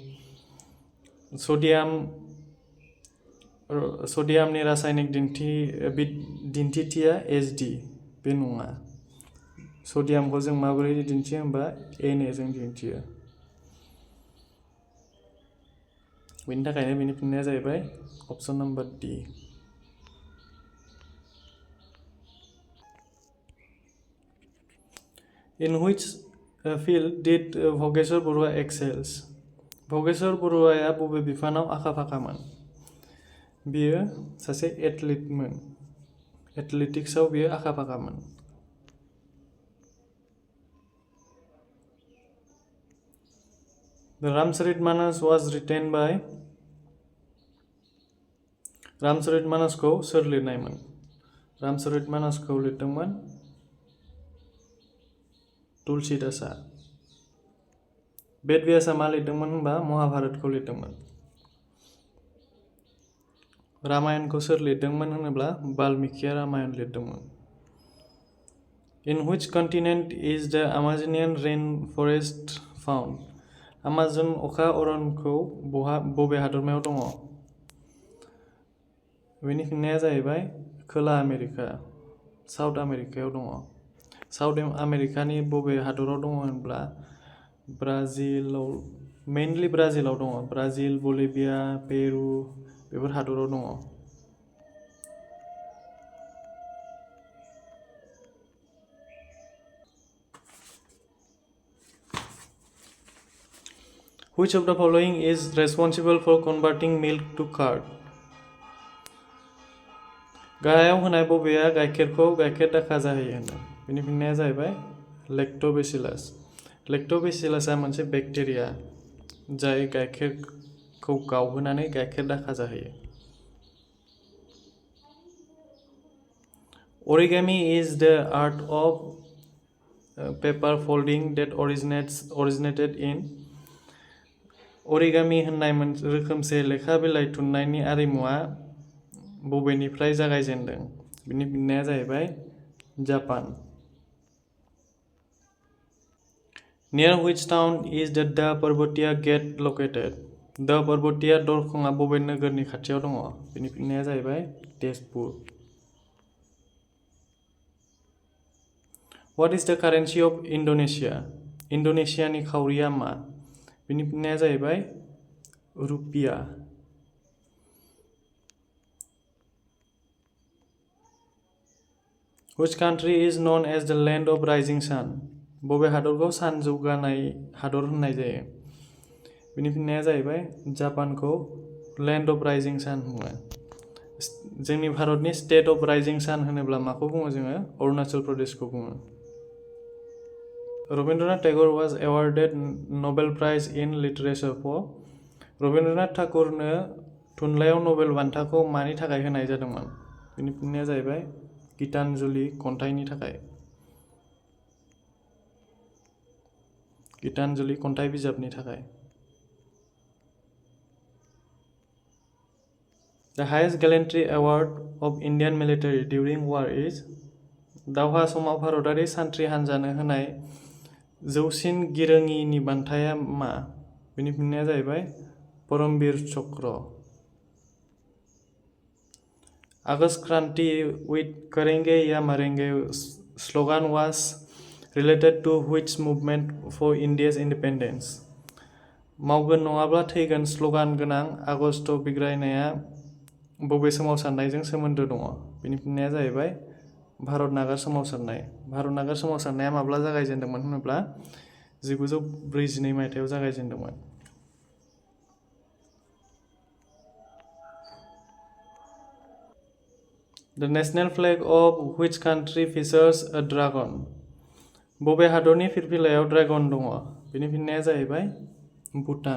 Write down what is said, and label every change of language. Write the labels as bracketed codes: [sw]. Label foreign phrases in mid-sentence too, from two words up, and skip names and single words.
[brx] सडियामनि रासायनिक दिन्थिथिया HD। बे नङा। सडियामखौ जों माबोरै दिन्थियो होनबा Na जों दिन्थियो। बेनि थाखायनो बेनि फिननाया जाहैबाय अप्शन नम्बर D। [en] In which field did भगेश्वर बरुवा excels? [brx] भगेश्वर बरुवाया बबे बिफानाव आखा-फाखामोन? बियो सासे एथलीटमोन। एथलेटिक्सआव बियो आखा-फाखामोन। [en] The Ramcharitmanas was written by [brx] रामचरितमानसखौ सोर लिरनायमोन? रामचरितमानसखौ लिरदोंमोन तुलसीदासआ। बेदव्यासआ मा लिरदोंमोन होनबा महाभारतखौ लिरदोंमोन। रामायणखौ सोर लिरदोंमोन होनोब्ला बाल्मिकिया रामायण लिरदोंमोन। [en] In which continent is the Amazonian rainforest found? [brx] Amazon अखा अरनखौ बबे हादरमायाव दङ? बेनि फिननाया जाहैबाय खोला आमेरिका, साउथ आमेरिकायाव दङ। साउथ आमेरिकानि बबे हादराव दङ होनब्ला ब्राजिलाव, मेइनलि ब्राजिलाव दङ। ब्राजिल, बलिभिया, पेरु बेफोर हादराव दङ। [en] Which of the following is responsible for converting milk to curd? [brx] गाहायाव होनाय बबेया गाइखेरखौ गाइखेर दाखा जाहोयो होनदों? बेनि फिननाया जाहैबाय लेक्टोबेसिलास। लेक्टोबेसिलासआ मोनसे बेक्टेरिया जाय गाइखेरखौ गावहोनानै गाइखेर दाखा जाहोयो। [en] Origami is the art of paper folding that originated in Origami [brx] होननाय रोखोमसे लेखा बिलाइ थुननायनि आरिमुआ बबेनिफ्राय जागायजेनदों? बिनि फिननाया जाहैबाय जापान। [en] Near which town is the पर्बतिया gate located? [brx] पर्बतिया दरखंआ बबे नोगोरनि खाथियाव दङ? बिनि फिननाया जाहैबाय तेजपुर। [en] What is the currency of Indonesia? [brx] इन्डोनेशियानि खाउरिया मा? बिनि फिननाया जाहैबाय रुपिया। [en] Which country is known as the land of rising sun? [brx] बबे हादरखौ सान जौगानाय हादर होननाय जायो? बिनि फिननाया जाहैबाय जापानखौ [en] land of rising sun [brx] बुङो। जोंनि भारतनि [en] state of rising sun [brx] होनोब्ला माखौ बुङो जोङो? अरुणाचल प्रदेशखौ बुङो। [en] रवीन्द्रनाथ टैगोर was awarded Nobel Prize in Literature for? [brx] रवीन्द्रनाथ ठाकुरनो थुनलाइयाव नोबेल बान्थाखौ मानि थाखाय होनाय जादोंमोन? बिनि फिननाया जाहैबाय गीतांजलि खन्थाइनि थाखाय। गीतांजलि खन्थाइ बिजाबनि थाखाय। [en] The highest gallantry award of Indian military during war is [brx] दावहा समाव भारतारि सान्थ्रि हान्जानो होनाय जौसिन गिरोङिनि बान्थाया मा? बेनि फिननाया जाहैबाय परमवीर चक्र। [en] August Kranti with [hi] करेंगे या मरेंगे [en] slogan was related to which movement for India's independence? [brx] मावगोन नङाब्ला थैगोन स्ल'गान गोनां आगस्ट बिग्रायनाया बबे सोमावसारनायजों सोमोन्दो दङ? बेनि फिननाया जाहैबाय भारत नागार सोमावसारनाय। भारत नागार सोमावसारनाया माब्ला जागायजेन्दोंमोन होनोब्ला 1942 मायथाइयाव जागायजेन्दोंमोन। [en] The national flag of which country features a dragon? [brx] बबे हादरनि फिरफिलायाव ड्रागन दङ? बेनि फिननाया जाहैबाय भुटान।